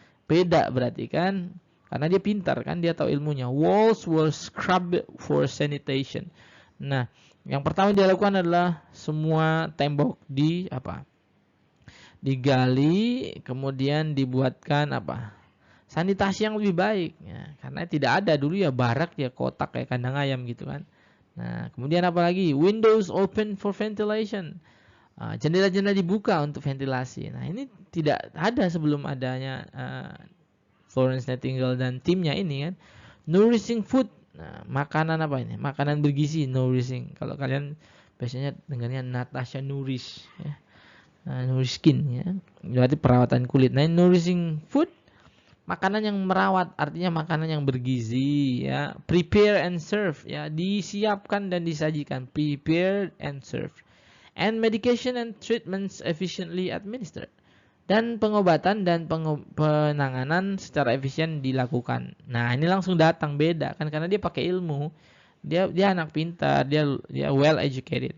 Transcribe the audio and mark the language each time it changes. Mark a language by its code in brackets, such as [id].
[id] Beda berarti kan, karena dia pintar kan, dia tahu ilmunya. [en] Walls were scrubbed for sanitation. [id] Nah, yang pertama dia lakukan adalah semua tembok digali, kemudian dibuatkan sanitasi yang lebih baik ya, karena tidak ada dulu ya barak ya, kotak kayak kandang ayam gitu kan. Nah, kemudian apa lagi? [en] Windows open for ventilation. [id] Jendela-jendela dibuka untuk ventilasi. Nah, ini tidak ada sebelum adanya Florence Nightingale dan timnya ini kan. [en] Nourishing food. [id] Nah, makanan apa ini? Makanan bergizi, nourishing. Kalau kalian biasanya dengarnya Natasha Nourish ya. Nourish skin ya. Berarti perawatan kulit. Nah, [en] nourishing food, [id] makanan yang merawat, artinya makanan yang bergizi ya. [en] Prepare and serve [id] ya, disiapkan dan disajikan. [en] Prepare and serve. And medication and treatments efficiently administered. [id] Dan pengobatan dan penanganan secara efisien dilakukan. Nah, ini langsung datang, beda kan, karena dia pakai ilmu. Dia anak pintar, dia [en] well educated.